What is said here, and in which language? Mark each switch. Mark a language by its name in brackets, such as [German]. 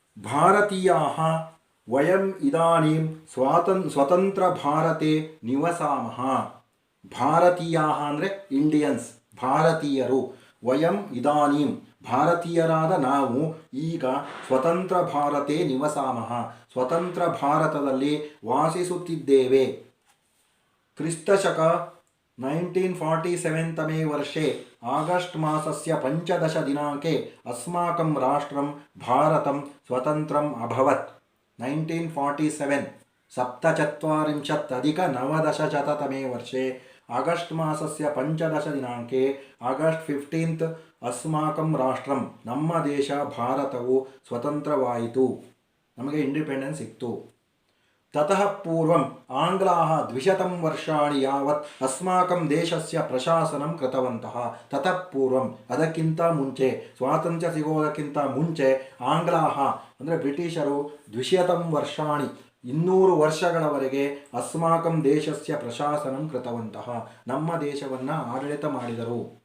[Sanskrit] ಭಾರತೀಯಾः ವಯಂ ಇದಾनीं ಸ್ವತಂತ್ರ ಭಾರತೆ ನಿವಸಾಮಃ। [Kannada] ಭಾರತೀಯಾः ಅಂದರೆ ಇಂಡಿಯನ್ಸ್, ಭಾರತೀಯರು। [Sanskrit] ವಯಂ ಇದಾನೀಂ [Kannada] ಭಾರತೀಯರಾದ ನಾವು ಈಗ [Sanskrit] ಸ್ವತಂತ್ರ ಭಾರತೆ ನಿವಸಾಮಃ, [Kannada] ಸ್ವತಂತ್ರ ಭಾರತದಲ್ಲಿ ವಾಸಿಸುತ್ತಿದ್ದೇವೆ। [Sanskrit] ಕ್ರಿಸ್ತಶಕ 1947 तमे वर्षे ಆಗಸ್ಟ್ ಮಾಸस्य 15 दिनाङ्के अस्माकं राष्ट्रं भारतं स्वतन्त्रम् अभवत्। [Kannada] 1947 47+9 [Sanskrit] तमे वर्षे [Kannada] ಆಗಸ್ಟ್ ಮಾಸस्य [Sanskrit] 15 दिनाङ्के [Kannada] ಆಗಸ್ಟ್ 15 [Sanskrit] अस्माकं राष्ट्रं [Kannada] ನಮ್ಮ ದೇಶ ಭಾರತವು ಸ್ವತಂತ್ರವಾಯಿತು, ನಮಗೆ ಇಂಡಿಪೆಂಡೆನ್ಸ್ ಸಿಕ್ತು। [Sanskrit] ततः पूर्वम् आङ्ग्लाः 200 वर्षाणि यावत् अस्माकं देशस्य प्रशासनं कृतवन्तः। ततः पूर्वम् [Kannada] ಅದಕ್ಕಿಂತ ಮುಂಚೆ, ಸ್ವಾತಂತ್ರ್ಯ ಸಿಗೋದಕ್ಕಿಂತ ಮುಂಚೆ [Sanskrit] ಆಂಗ್ಲಾಹ [Kannada] ಅಂದರೆ ಬ್ರಿಟಿಷರು [Sanskrit] 200 ವರ್ಷಾಣಿ [Kannada] 200 ವರ್ಷಗಳವರೆಗೆ [Sanskrit] ಅಸ್ಮಾಕಂ ದೇಶಸ್ಯ ಪ್ರಶಾಸನಂ ಕೃತವಂತಹ [Kannada] ನಮ್ಮ ದೇಶವನ್ನು ಆಡಳಿತ ಮಾಡಿದರು।